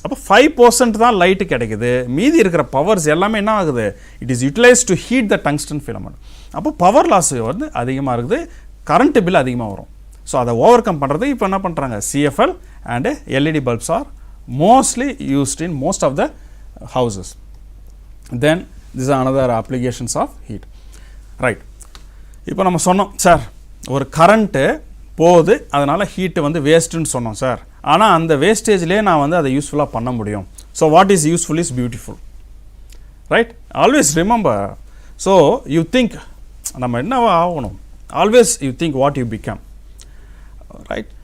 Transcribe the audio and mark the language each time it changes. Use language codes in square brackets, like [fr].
[ta] அப்போ 5% தான் லைட்டு கிடைக்குது, மீதி இருக்கிற பவர்ஸ் எல்லாமே என்ன ஆகுது, [en] It is utilise to heat the tungsten filament. [ta] அப்போ பவர் லாஸ் வந்து அதிகமாக இருக்குது, கரண்ட் பில் அதிகமாக வரும். ஸோ அதை ஓவர் கம் பண்ணுறது இப்போ என்ன பண்ணுறாங்க, [en] CFL and LED bulbs are mostly used in most of the houses. Then this is another applications of heat. Right. [ta] இப்போ நம்ம சொன்னோம் சார், ஒரு கரண்ட்டு போகுது, அதனால் ஹீட்டு வந்து வேஸ்ட்டுன்னு சொன்னோம் சார். ஆனால் அந்த வேஸ்டேஜ்லேயே நான் வந்து அதை யூஸ்ஃபுல்லாக பண்ண முடியும். [en] So what is useful is beautiful. Right, always remember. So you think [ta] நம்ம என்னவா ஆகணும், [en] Always you think what you become. Right.